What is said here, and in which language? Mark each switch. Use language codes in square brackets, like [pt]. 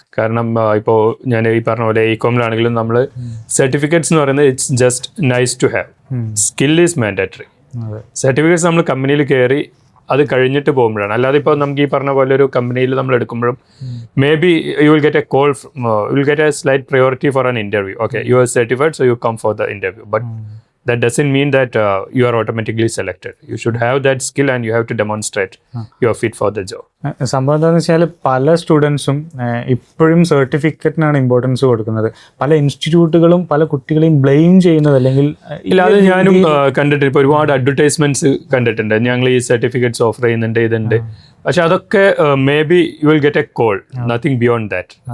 [ml] കാരണം ഇപ്പോൾ ഞാൻ ഈ പറഞ്ഞ പോലെ AECOM-ലാണെങ്കിലും നമ്മൾ സർട്ടിഫിക്കറ്റ്സ് എന്ന് പറയുന്നത് [en] It's just nice to have. Skill is mandatory. [ml] Certificates നമ്മൾ കമ്പനിയിൽ കയറി അത് കഴിഞ്ഞിട്ട് പോകുമ്പോഴാണ്. അല്ലാതെ ഇപ്പോൾ നമുക്ക് ഈ പറഞ്ഞ പോലെ ഒരു കമ്പനിയിൽ നമ്മൾ എടുക്കുമ്പോഴും [en] Maybe you will get a call, you will get a slight priority for an interview. Okay, you are certified, so you come for the interview. But that doesn't mean that you are automatically selected. You should have that skill and you have to demonstrate you are fit for the job. [ml] സംഭവം എന്താണെന്ന് വെച്ചാൽ പല സ്റ്റുഡൻസും ഇപ്പോഴും സർട്ടിഫിക്കറ്റിനാണ് importance കൊടുക്കുന്നത്. പല ഇൻസ്റ്റിറ്റ്യൂട്ടുകളും പല കുട്ടികളെയും ബ്ലെയിം ചെയ്യുന്നത് അല്ലെങ്കിൽ ഇല്ലാതെ ഞാനും കണ്ടിട്ടുണ്ട്. ഇപ്പോൾ ഒരുപാട് അഡ്വർടൈസ്മെന്റ്സ് കണ്ടിട്ടുണ്ട്, ഞങ്ങൾ ഈ സർട്ടിഫിക്കറ്റ്സ് ഓഫർ ചെയ്യുന്നുണ്ട്, ഇതുണ്ട്. പക്ഷെ അതൊക്കെ [en] Maybe you will get a call, nothing beyond that.